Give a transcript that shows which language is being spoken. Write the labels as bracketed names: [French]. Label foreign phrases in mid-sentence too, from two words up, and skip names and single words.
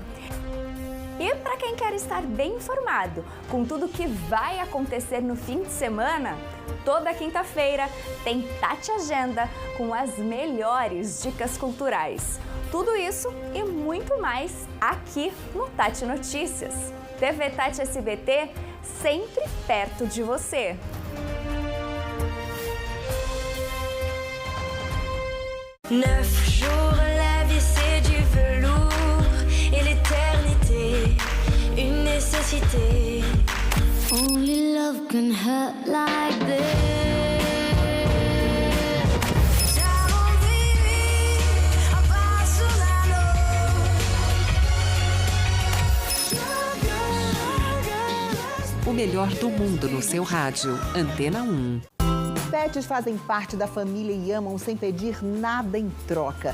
[Portuguese] E para quem quer estar bem informado com tudo que vai acontecer no fim de semana, toda quinta-feira tem Tati Agenda com as melhores dicas culturais. Tudo isso e muito mais aqui no Tati Notícias. TVTAT SBT, sempre perto de você. [French] Neuf jours, la vie c'est du velours et l'éternité, une nécessité. [English] Only love can hurt like this. [Portuguese] O melhor do mundo no seu rádio. Antena 1. Pets fazem parte da família e amam sem pedir nada em troca.